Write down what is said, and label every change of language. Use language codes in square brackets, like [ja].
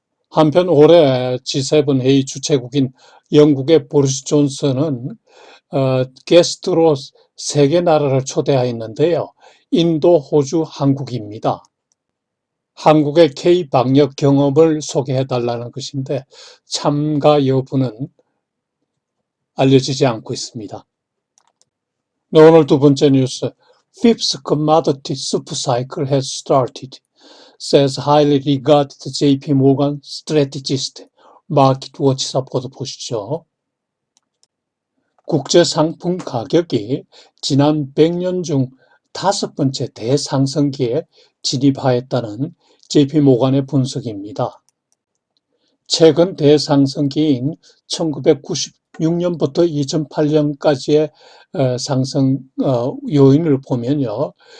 [ko] 한편 올해 G7 회의 주최국인 영국의 보리스 존슨은 게스트로 3개 나라를 초대하였는데요. 인도, 호주, 한국입니다. 한국의 K-방역 경험을 소개해달라는 것인데 참가 여부는 알려지지 않고 있습니다. 네, 오늘 두 번째 뉴스. [en] Fifth commodity super cycle has started, says highly regarded JP Morgan strategist. [ko] 마켓워치사 보도 보시죠. 국제 상품 가격이 지난 100년 중 5번째 대상승기에 진입하였다는 JP 모간의 분석입니다. 최근 대상승기인 1996년부터 2008년까지의 상승 요인을 보면요.